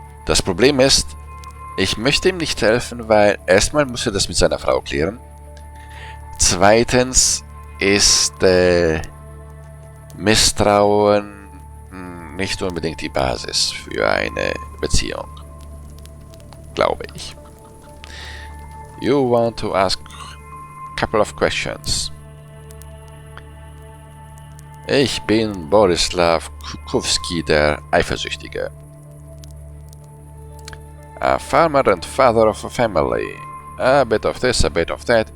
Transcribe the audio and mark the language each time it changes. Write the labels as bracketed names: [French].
[German] Das Problem ist, ich möchte ihm nicht helfen, weil erstmal muss er das mit seiner Frau klären. Zweitens ist Misstrauen nicht unbedingt die Basis für eine Beziehung. Glaube ich. [English] You want to ask a couple of questions. [German] Ich bin Borislav Kukowski, der Eifersüchtige. [English] A farmer and father of a family. A bit of this, a bit of that.